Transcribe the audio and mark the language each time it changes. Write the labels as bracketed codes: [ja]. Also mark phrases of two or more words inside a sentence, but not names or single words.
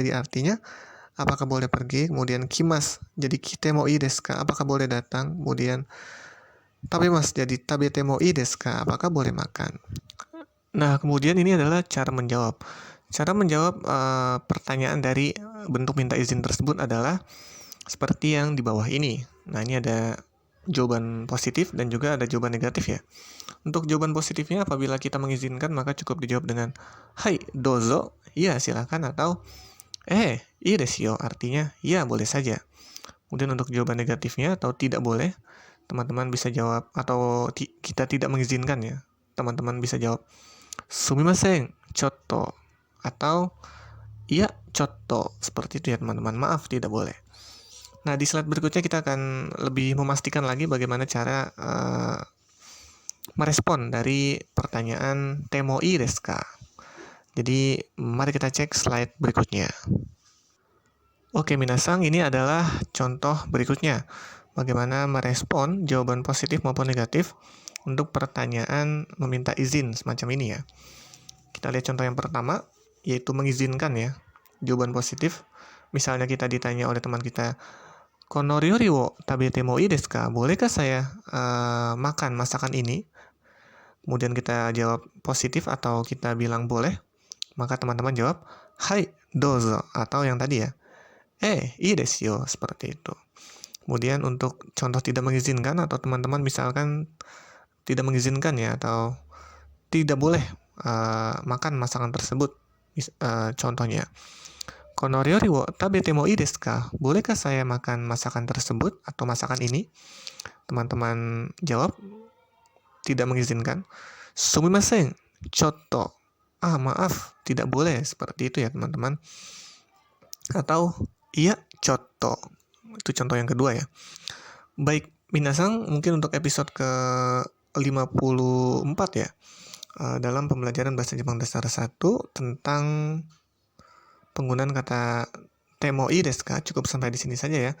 [id] Jadi artinya apakah boleh pergi? Kemudian kimas jadi [ja] 来てもいいですか? [id] Apakah boleh datang? Kemudian tabemas jadi [ja] 食べてもいいですか? [id] Apakah boleh makan? Nah, kemudian ini adalah cara menjawab. Cara menjawab pertanyaan dari bentuk minta izin tersebut adalah seperti yang di bawah ini. Nah, ini ada jawaban positif dan juga ada jawaban negatif ya. Untuk jawaban positifnya apabila kita mengizinkan maka cukup dijawab dengan [ja] はい、どうぞ, [id] iya silakan, atau [ja] いいですよ, [id] artinya ya boleh saja. Kemudian untuk jawaban negatifnya atau tidak boleh, teman-teman bisa jawab, atau kita tidak mengizinkan ya, teman-teman bisa jawab [ja] すみません、ちょっと, [id] atau [ja] いや、ちょっと, [id] seperti itu ya teman-teman, maaf tidak boleh. Nah, di slide berikutnya kita akan lebih memastikan lagi bagaimana cara merespon dari pertanyaan [ja] てもいいですか. [id] Jadi, mari kita cek slide berikutnya. Oke, minasang, ini adalah contoh berikutnya. Bagaimana merespon jawaban positif maupun negatif untuk pertanyaan meminta izin semacam ini ya. Kita lihat contoh yang pertama, yaitu mengizinkan ya. Jawaban positif, misalnya kita ditanya oleh teman kita, [ja] この料理を食べてもいいですか? [id] Bolehkah saya makan masakan ini? Kemudian kita jawab positif atau kita bilang boleh, maka teman-teman jawab, [ja] はい、どうぞ, [id] atau yang tadi ya, [ja] いいですよ, [id] seperti itu. Kemudian untuk contoh tidak mengizinkan atau teman-teman misalkan tidak mengizinkan ya, atau tidak boleh makan masakan tersebut. Contohnya, [ja] この料理を食べてもいいですか? [id] Bolehkah saya makan masakan tersebut atau masakan ini? Teman-teman jawab tidak mengizinkan. [ja] すみません、ちょっと. [id] Maaf, tidak boleh. Seperti itu ya teman-teman. [ja] Atau, いや、ちょっと. [id] Itu contoh yang kedua ya. Baik, minasang, mungkin untuk episode ke-54 ya. Dalam pembelajaran Bahasa Jepang Dasar 1 tentang penggunaan kata [ja] てもいいですか, [id] cukup sampai di sini saja ya.